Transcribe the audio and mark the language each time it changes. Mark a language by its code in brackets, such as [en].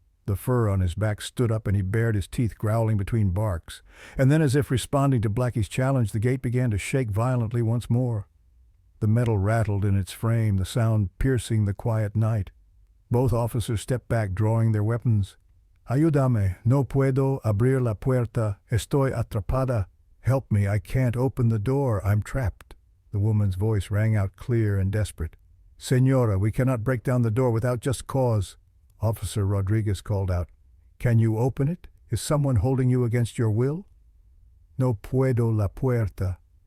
[en] The fur on his back stood up and he bared his teeth, growling between barks. And then, as if responding to Blackie's challenge, the gate began to shake violently once more. The metal rattled in its frame, the sound piercing the quiet night. Both officers stepped back, drawing their weapons. [es] "Ayúdame, no puedo abrir la puerta, estoy atrapada." [en] "Help me, I can't open the door, I'm trapped." The woman's voice rang out clear and desperate. "Señora, we cannot break down the door without just cause." Officer Rodriguez called out. "Can you open it? Is someone holding you against your will?" [es] "No puedo la puerta.